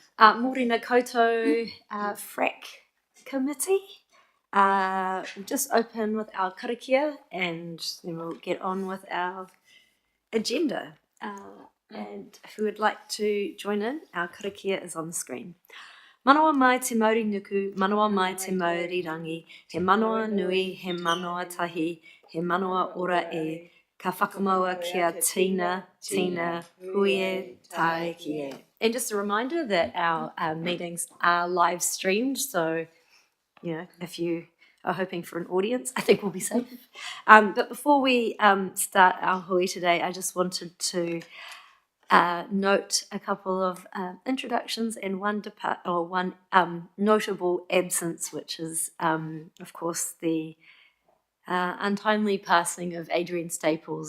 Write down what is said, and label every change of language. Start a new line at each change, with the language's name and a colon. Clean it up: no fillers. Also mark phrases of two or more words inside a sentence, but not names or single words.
Māori: Morena Koutou
English: FRAC committee. We'll just open with our karakia and then we'll get on with our agenda. And if you would like to join in, our karakia is on the screen.
Māori: Manawa mai te mauri nuku, manawa mai te mauri rangi, he manawa nui, he manawa tahi, he manawa ora e, ka whakamaua kia tina, huie, tai kie.
English: And just a reminder that our meetings are live streamed, so if you are hoping for an audience, I think we'll be safe. But before we start our hui today, I just wanted to note a couple of introductions and one notable absence, which is, of course, the untimely passing of Adrienne Staples.